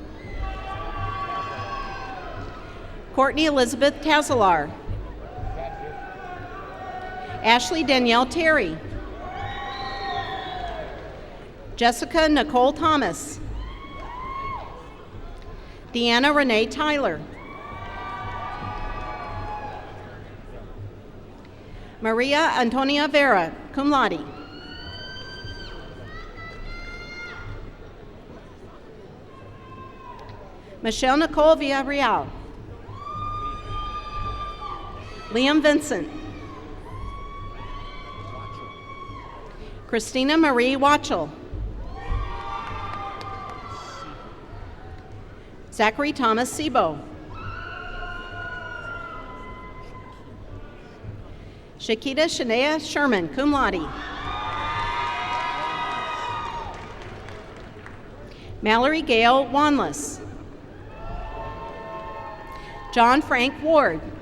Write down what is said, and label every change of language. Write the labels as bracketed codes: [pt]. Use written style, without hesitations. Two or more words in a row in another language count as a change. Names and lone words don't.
[en] Courtney Elizabeth Tazalar. Ashley Danielle Terry. Jessica Nicole Thomas. Deanna Renee Tyler. Maria Antonia Vera, [la] cum laude. [en] Michelle Nicole Villarreal. Liam Vincent. Christina Marie Watchell. Zachary Thomas Sebo. Shakita Shania Sherman, [la] cum laude. [en] Mallory Gale Wanless. John Frank Ward.